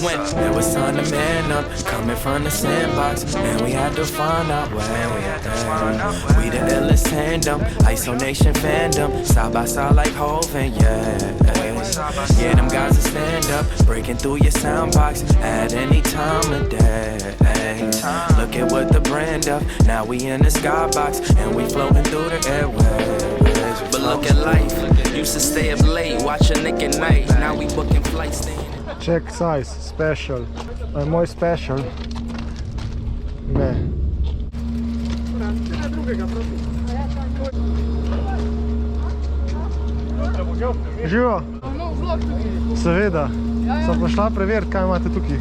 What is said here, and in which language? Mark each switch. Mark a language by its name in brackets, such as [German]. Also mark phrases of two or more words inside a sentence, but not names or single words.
[English] When it was time to man up, coming from the sandbox, and we had to find out where we the illest tandem, isolation fandom, side by side like Hov and yeah, them guys will stand up, breaking through your sound box at any time of day. Look at what the brand of, now we in the skybox and we floating through the airwaves. But look at life, used to stay up late, watching Nick at night, now we booking flights. Check size, special. [Slovenian] Moj special. Ne. Živo? Seveda. Sem pa šla preveriti, kaj imate tukaj.